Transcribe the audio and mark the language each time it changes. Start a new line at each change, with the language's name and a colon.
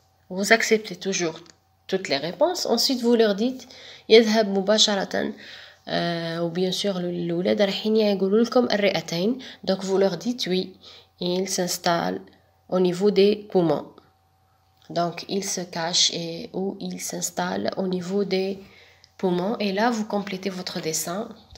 French: Vous acceptez toujours toutes les réponses. Ensuite, vous leur dites,
Arabic: يذهب مباشرة.
French: Ou bien sûr,
Arabic: الأولاد رايحين يقولوا لكم الرئتين.
French: Donc, vous leur dites oui, il s'installe au niveau des poumons. Donc, il se cache ou il s'installe au niveau des poumons. Et là, vous complétez votre dessin.